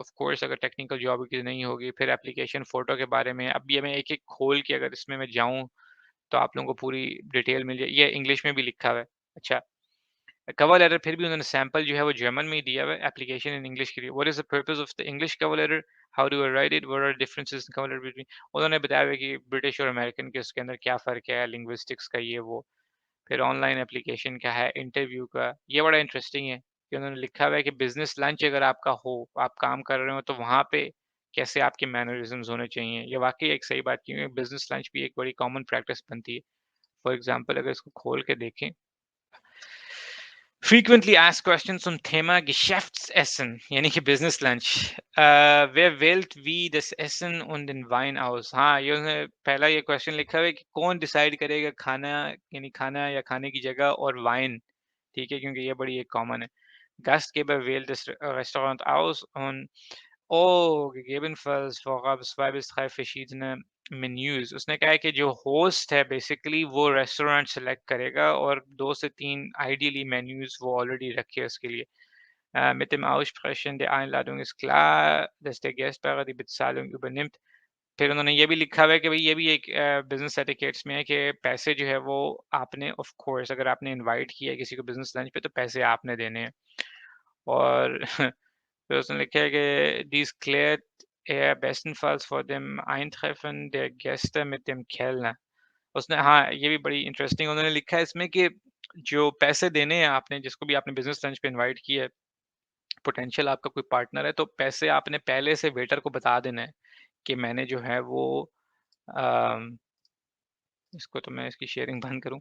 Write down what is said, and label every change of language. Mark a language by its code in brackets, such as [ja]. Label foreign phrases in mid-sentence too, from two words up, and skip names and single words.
[en] of course [ur] اگر [en] technical job [ur] کی نہیں ہوگی، پھر [en] application photo [ur] کے بارے میں اب یہ میں ایک ایک کھول کے اگر اس میں میں جاؤں، تو آپ لوگوں کو پوری ڈیٹیل مل جائے. یہ انگلش میں بھی لکھا ہوا ہے۔ اچھا, [en] cover letter [ur] پھر بھی انہوں نے سیمپل جو ہے وہ جرمن میں ہی دیا ہوا ہے, [en] application in English [ur] کے لیے. [en] What is the purpose of the English cover letter? How do I write it? What are differences in cover letter between, [ur] انہوں نے بتایا ہوا ہے کہ برٹش اور امریکن کے اس کے اندر کیا فرق ہے، لنگوسٹکس کا یہ وہ. پھر [en] online application [ur] کا ہے، انٹرویو کا۔ یہ بڑا انٹرسٹنگ ہے کہ انہوں نے لکھا ہوا ہے کہ उन्होंने लिखा हुआ है कि [en] business lunch [ur] اگر آپ کا ہو، آپ کام کر رہے ہو تو وہاں پہ کیسے آپ کے مینرزمز ہونے چاہئیں. یہ واقعی ایک صحیح بات، کیونکہ [en] business lunch [ur] بھی ایک بڑی [en] common practice [ur] بنتی ہے. [en] for example [ur] اگر اس کو کھول کے دیکھیں, [en] Frequently asked questions [de] zum Thema Geschäftsessen, [ur] یعنی کہ [en] business lunch. [de] wer wählt wie das Essen und den Wein aus? [ur] ہاں، یہ انہوں نے پہلا یہ کوئسچن لکھا ہوا ہے کہ کون ڈیسائیڈ کرے گا کھانا، یعنی کھانا یا کھانے کی جگہ اور وائن، ٹھیک ہے? کیونکہ یہ بڑی ایک کامن ہے. [de] Gastgeber wählt das Restaurant aus und gegebenenfalls vorab 2 bis 3 verschiedene Menüs. [ur] اس نے کہا ہے کہ جو ہوسٹ ہے بیسکلی وہ [en] restaurant select [ur] کرے گا اور 2 سے 3 [en] ideally menus [ur] وہ آلریڈی رکھے ہے اس کے لیے. [de] Mit dem Aussprechen der Einladung ist klar, dass der Gastgeber die Bezahlung übernimmt. [ur] پھر انہوں نے یہ بھی لکھا ہوا ہے کہ بھئی یہ بھی ایک [en] business etiquettes [ur] میں ہے کہ پیسے جو ہے وہ آپ نے [en] of course [ur] اگر آپ نے انوائٹ کیا ہے کسی کو [en] business lunch [ur] پہ تو پیسے آپ نے دینے ہیں. اور پھر اس نے لکھا ہے کہ [de] dies klärt er bestenfalls vor dem Eintreffen der Gäste mit dem Kellner. [ur] اس نے ہاں، یہ بھی بڑی انٹرسٹنگ انہوں نے لکھا ہے اس میں کہ جو پیسے دینے ہیں آپ نے جس کو بھی آپ نے [en] business lunch [ur] پہ انوائٹ کیا ہے، پوٹینشل آپ کا کوئی پارٹنر ہے، تو پیسے آپ نے پہلے سے ویٹر کو بتا دینا ہے کہ میں نے جو ہے وہ ام، اس کو تو میں اس کی شیئرنگ بند کروں.